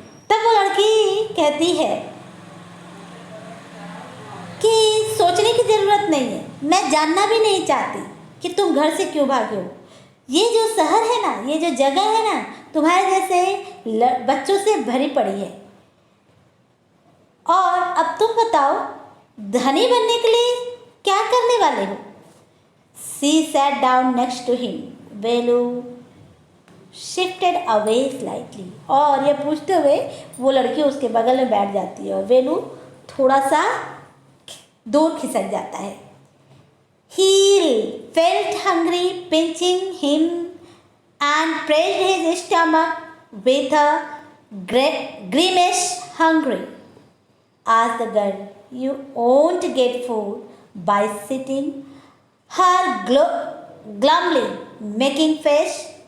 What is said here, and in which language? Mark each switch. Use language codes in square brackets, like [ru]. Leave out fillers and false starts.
[hi] तब वो लड़की कहती है कि सोचने की ज़रूरत नहीं है, मैं जानना भी नहीं चाहती कि तुम घर से क्यों भागे हो। ये जो शहर है ना, ये जो जगह है ना, तुम्हारे जैसे बच्चों से भरी पड़ी है। और अब तुम बताओ, धनी बनने के लिए क्या करने वाले हो। [en] She sat down next to him. Velu shifted away slightly. [hi] और ये पूछते हुए वो लड़की उसके बगल में बैठ जाती है और वेलू थोड़ा सा दूर खिसक जाता है। [en] He felt hungry, pinching him and pressed his stomach with a grimace. Hungry, asked the girl. You won't get food by sitting her glumly making face.